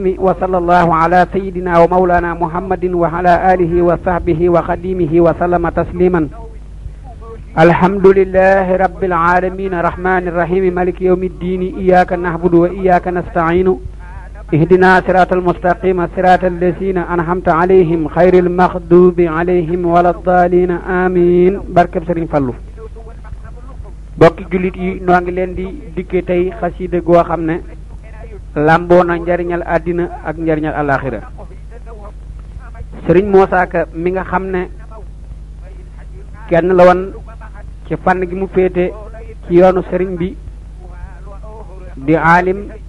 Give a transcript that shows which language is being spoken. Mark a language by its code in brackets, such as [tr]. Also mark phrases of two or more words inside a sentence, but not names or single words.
[ar] وصلى الله على سيدنا ومولانا محمد وعلى آله وصحبه وخديمه وسلم تسليما الحمد لله رب العالمين الرحمن الرحيم مالك يوم الدين إياك نعبد وإياك نستعين اهدنا صراط المستقيم صراط الذين أنعمت عليهم خير المغضوب عليهم ولا الضالين آمين [wo] barkeb Serigne Fallou bokki jullit yi noo ngi leen di dikke tey xasida goo xam ne lamboo na njariñal àddina ak njariñal alaxira Serigne Moussa Ka mi nga xam ne kenn la woon ci fànn gi mu féete ci yoonu Serigne bi di aalim